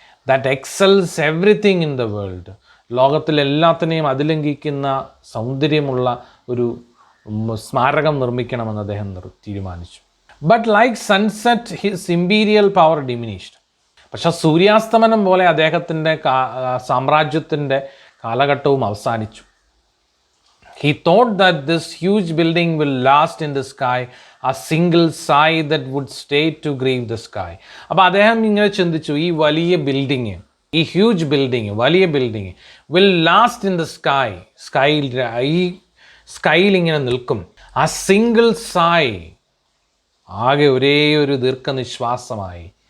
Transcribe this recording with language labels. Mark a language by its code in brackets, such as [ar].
[en] That excels everything in the world. [ml] ലോകത്തിലെല്ലാത്തിനെയും അതിലംഘിക്കുന്ന സൗന്ദര്യമുള്ള ഒരു സ്മാരകം നിർമ്മിക്കണമെന്ന് അദ്ദേഹം തീരുമാനിച്ചു. [en] But like sunset his imperial power diminished. [ml] പക്ഷെ സൂര്യാസ്തമനം പോലെ അദ്ദേഹത്തിൻ്റെ സാമ്രാജ്യത്തിൻ്റെ കാലഘട്ടവും അവസാനിച്ചു. [en] He thought that this huge building will last in the sky, a single sigh that would stay to grieve the sky. [ml] അപ്പോൾ അദ്ദേഹം ഇങ്ങനെ ചിന്തിച്ചു, ഈ വലിയ ബിൽഡിങ്, ഈ ഹ്യൂജ് ബിൽഡിങ്, വലിയ building [en] will last in the sky, [ml] ഈ സ്കൈയിൽ ഇങ്ങനെ നിൽക്കും. ആ സിംഗിൾ സായ്, ആകെ ഒരേ ഒരു ദീർഘനിശ്വാസമായി.